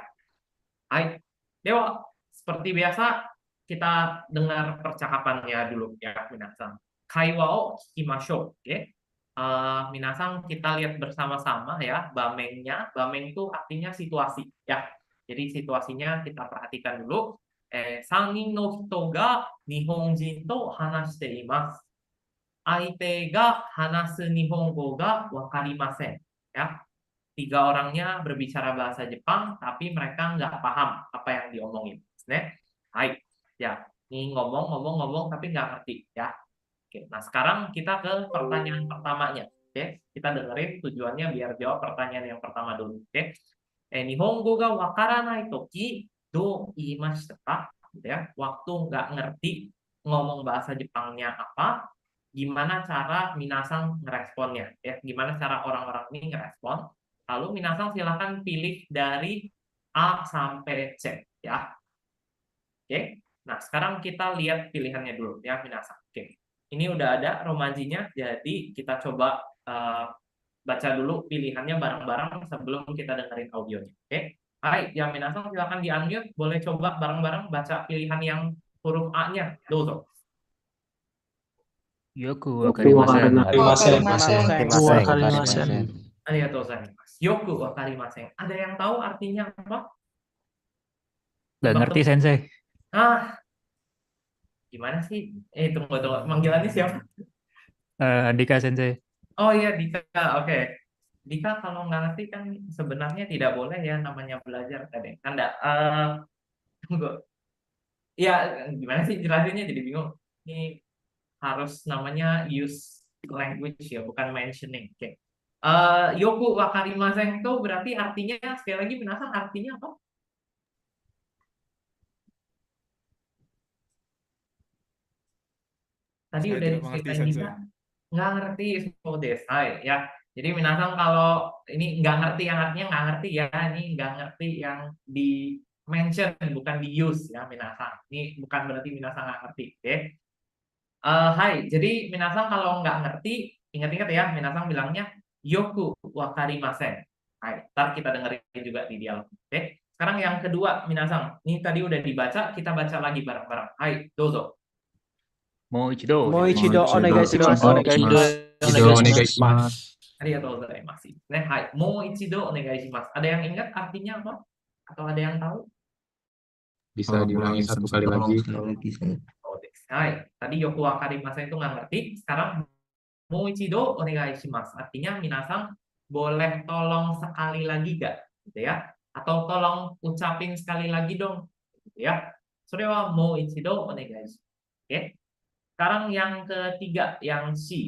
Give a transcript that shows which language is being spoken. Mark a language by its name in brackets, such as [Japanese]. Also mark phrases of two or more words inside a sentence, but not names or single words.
[Indonesian] Hai, Dewa, seperti biasa kita dengar percakapannya dulu ya, Minasang. [Japanese] 会話を聞きましょう、オッケー? [Indonesian] Minasang kita lihat bersama-sama ya, bamengnya. Bameng itu artinya situasi ya. Jadi situasinya kita perhatikan dulu. [Japanese] 3 人の人が日本人と話しています。相手が話す日本語がわかりません。 [Indonesian] Ya, 3 orangnya berbicara bahasa Jepang, tapi mereka nggak paham apa yang diomongin. Hai, ya, ini ngomong tapi nggak ngerti ya. Oke, nah sekarang kita ke pertanyaan pertamanya. Oke, kita dengerin tujuannya biar jawab pertanyaan yang pertama dulu. Oke, [Japanese] 日本語がわからないときどう言いましたか? [Indonesian] Gitu ya. Waktu nggak ngerti ngomong bahasa Jepangnya apa, gimana cara Minasang ngeresponnya? Ya, gimana cara orang-orang ini ngerespon? Lalu Minasang silahkan pilih dari A sampai C ya. Oke. Nah, sekarang kita lihat pilihannya dulu ya Minasang. Oke. Ini udah ada romajinya, jadi kita coba baca dulu pilihannya bareng-bareng sebelum kita dengerin audionya. Oke. Hai, yang Minasang silakan di-unmute, boleh coba bareng-bareng baca pilihan yang huruf A-nya. Dozo. [Japanese] よくわかりません. ありがとうございます. よくわかりません. [Indonesian] Ada yang tahu artinya apa? Gak ngerti Sensei. Gimana sih? Tunggu. Manggilannya siapa? Andika Sensei. Oh iya, Dika. Oke. Dika kalau nggak ngerti kan sebenarnya tidak boleh ya namanya belajar tadi. Kan enggak. Tunggu. Ya, gimana sih jelasinnya jadi bingung. Ini harus namanya [English] use language [Indonesian] ya, bukan mentioning. Oke. [Japanese] よくわかりません [Indonesian] itu berarti artinya sekali lagi Minasang artinya apa? Tadi Saya udah tidak mengerti, diceritain Sensei. Dika. Nggak ngerti so desai ya. Jadi Minasang kalau ini nggak ngerti yang artinya nggak ngerti ya. Ini nggak ngerti yang di mention bukan di use ya Minasang. Ini bukan berarti Minasang nggak ngerti. Oke. Hai, jadi minasang kalau nggak ngerti, ingat-ingat ya, minasang bilangnya [Japanese] よくわかりません. [Indonesian] Hai, ntar kita dengerin juga di dialog. Oke, sekarang yang kedua, minasang. Ini tadi udah dibaca, kita baca lagi bareng-bareng. Hai, dozo. [Japanese] もう一度. もう一度 Onegaishimasu. onegaishimasu. ありがとうございます. [Indonesian] Nah, [Japanese] はい、もう一度お願いします. [Indonesian] Ada yang ingat artinya apa? Atau ada yang tahu? Bisa diulangi satu kali lagi. Oh, hai, tadi [Japanese] よくわかりません [Indonesian] itu nggak ngerti. Sekarang [Japanese] もう一度お願いします. [Indonesian] Artinya minasang boleh tolong sekali lagi gak? Gitu ya. Atau tolong ucapin sekali lagi dong. Gitu ya. [Japanese] それはもう一度お願いします. [Indonesian] Oke. Sekarang yang ketiga, yang si.